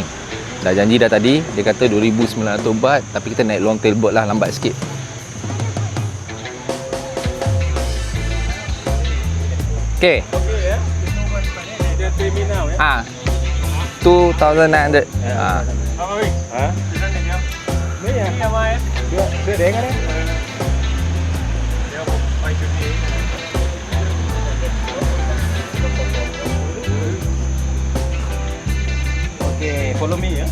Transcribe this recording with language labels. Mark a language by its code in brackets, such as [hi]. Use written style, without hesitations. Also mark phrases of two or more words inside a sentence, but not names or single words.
[ms] Dah janji dah tadi, dia kata 2,900 baht, tapi kita naik [en] long tail boat [ms] lah, lambat sikit. Okay. Dia terminal ya. 2,900. [vi] Mấy à? Đưa đến cái đấy. [en] Okay, follow me ya.